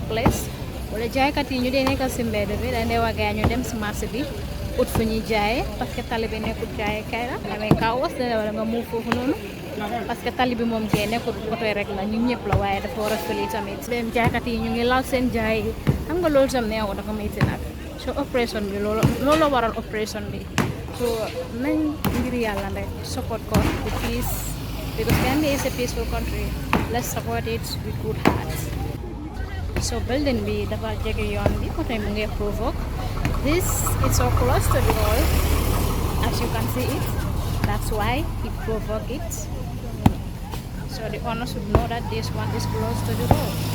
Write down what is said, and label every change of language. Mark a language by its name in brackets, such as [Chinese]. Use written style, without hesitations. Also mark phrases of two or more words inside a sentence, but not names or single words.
[Wolof] place wala jaaykat yi ñu dee nekkal si mbedd bi dañ dee waggaa ñu dem si marché bi ut fu ñuy jaayee [French] parce que [Wolof] tali bi nekkul jaayee kay la amee chaos dana wala nga move foofu noonu [French] parce que [Wolof] tali bi moom gee nekkul oto rek la ñu ñëpp la waaye dafa war a fëli tamit dem jaaykat yi ñu ngi laal seen jaay yi xam nga loolu tam neexu dafa métti nag so opération bi loolu waral opération bi so nañ ngir yàlla rek support ko [English] the peace because Gambia is a peaceful country let's support it with good hearts. So building [Wolof] bi dafa jege yoon bi oto yi mu ngi [English] provoke this is so close to the road as you can see it that's why it provoke it so the owner should know that this one is close to the road.